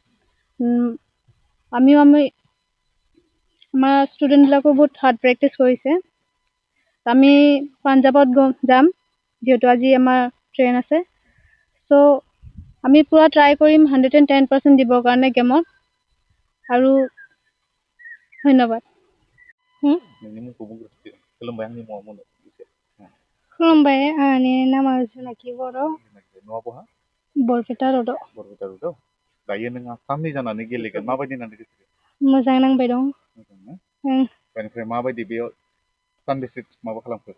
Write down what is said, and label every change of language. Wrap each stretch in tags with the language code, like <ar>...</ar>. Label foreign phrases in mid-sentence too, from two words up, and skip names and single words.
<as>আমাৰ ষ্টুডেণ্টবিলাকো বহুত হাৰ্ড প্ৰেক্টিছ কৰিছে। আমি পাঞ্জাৱত যাম, যিহেতু আজি আমাৰ ট্ৰেইন আছে। চ' আমি পূৰা ট্ৰাই কৰিম 110% দিবৰ কাৰণে গেমত। আৰু ধন্যবাদ।</as> <brx>खुलुमबाय, आंनि नामा जुनाखि बर'। बरपेटा र'डआव। दायो नों आसामनि जानानै गेलेगोन, माबायदि नांदों गोसोखौ? मोजां नांबाय दं। बेनिफ्राय माबायदि बेयाव सानबेसे माबा खालामखो?</brx>